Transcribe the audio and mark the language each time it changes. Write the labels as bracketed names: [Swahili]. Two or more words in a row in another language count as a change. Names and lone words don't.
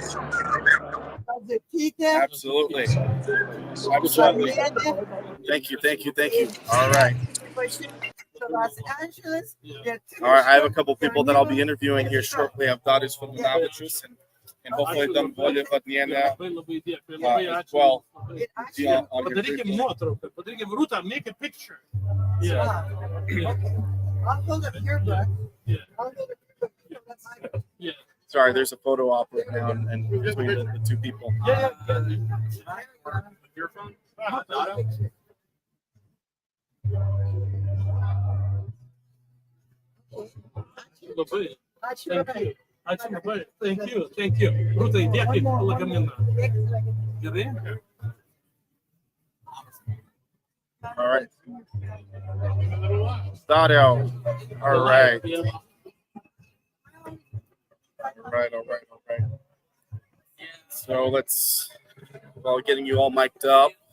[English] Absolutely. Absolutely. Thank you. All right. All right, I have a couple people that I'll be interviewing here shortly. I have Darius from the Navichus and hopefully them as well. [Lithuanian] Padarykim nuotrauką, padarykim Rūta, [English] make a picture. Yeah. I'll hold up your book. Yeah. Sorry, there's a photo op right now and between the 2 people. Yeah. Your phone? Thank you. [Lithuanian] Rūta, įdėkit lagaminą. Gerai? [English] All right. Dario. All right. All right. So while getting you all mic'd up.